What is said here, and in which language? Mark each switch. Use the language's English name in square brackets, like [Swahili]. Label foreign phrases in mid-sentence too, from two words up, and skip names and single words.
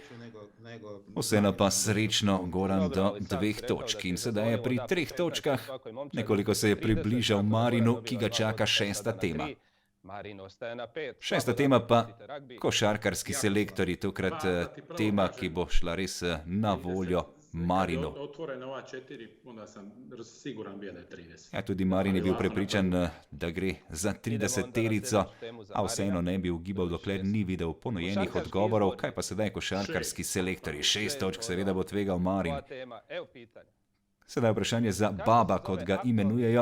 [Slovenian] Vseeno pa srečno Goran do 2 točk. In sedaj je pri 3 točkah. Nekoliko se je približal Marinu, ki ga čaka 6. tema. 6. tema pa košarkarski selektorji, tokrat tema, ki bo šla res na voljo Marinu. [Croatian] Otvorena ova 4, onda sam siguran bio da je 30. [Slovenian] Ja, tudi Marin je bil prepričan, da gre za 30-terico, a vseeno ne bi ugibal, dokler ni videl ponujenih odgovorov. Kaj pa sedaj košarkarski selektorji? 6 točk seveda bo tvegal Marin. Sedaj vprašanje za Baba, kot ga imenujejo.